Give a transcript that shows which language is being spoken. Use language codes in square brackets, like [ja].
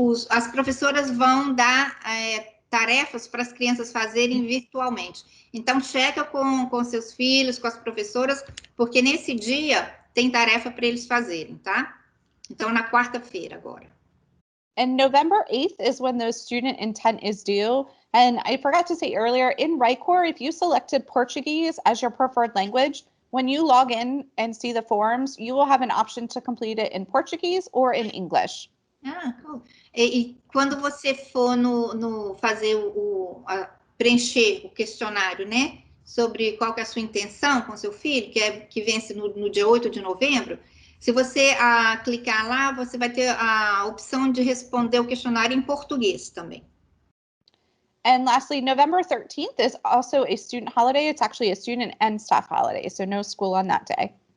[pt] As professoras vão dar tarefas para as crianças fazerem virtualmente. Então, checa com seus filhos, com as professoras, porque nesse dia tem tarefa para eles fazerem, tá? Então, na quarta-feira agora. [en] And November 8th is when those student intent is due. And I forgot to say earlier, in RightCore, if you selected Portuguese as your preferred language, when you log in and see the forms, you will have an option to complete it in Portuguese or in English. Ah, cool. [pt] E quando você for fazer preencher o questionário, né? Sobre qual que é a sua intenção com seu filho, que vence no dia 8 de novembro, se você clicar lá, você vai ter a opção de responder o questionário em português também. [en] And lastly, November 13th is also a student holiday. It's actually a student and staff holiday, so no school on that day.